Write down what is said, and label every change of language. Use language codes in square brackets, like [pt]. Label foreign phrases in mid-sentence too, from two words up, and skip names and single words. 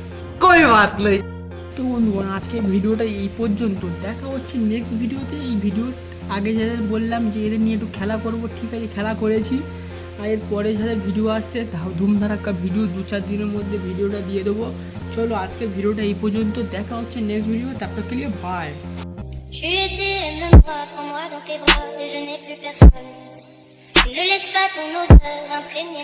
[bn] তো বন্ধুগণ, আজকে ভিডিওটা এই পর্যন্ত। দেখা হচ্ছে নেক্সট ভিডিওতে। এই ভিডিও আগে যাদের বললাম যে এদের নিয়ে একটু খেলা করব, ঠিক আছে খেলা করেছি। আর এরপরে যাদের ভিডিও আসছে ধুমধারাক্কা ভিডিও 2-4 দিনের মধ্যে ভিডিওটা দিয়ে দেবো। চলো আজকে ভিডিওটা এই পর্যন্ত, দেখা হচ্ছে নেক্সট ভিডিও। তারপর কে বাই। [fr] Je lui ai dit, emmène-moi, prends-moi dans tes bras, et je n'ai plus personne. Ne laisse pas ton odeur imprégner